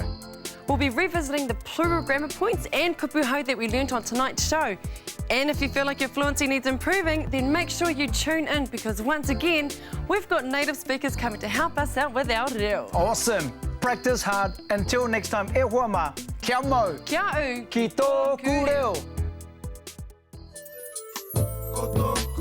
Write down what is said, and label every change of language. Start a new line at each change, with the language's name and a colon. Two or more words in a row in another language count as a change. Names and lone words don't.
English: We'll be revisiting the plural grammar points and kupuhau that we learnt on tonight's show. And if you feel like your fluency needs improving, then make sure you tune in because once again, we've got native speakers coming to help us out with our reo. Awesome! Practice hard. Until next time,
Māori: e hoa ma, kia mau, Kia au, ki tōku reo. Koto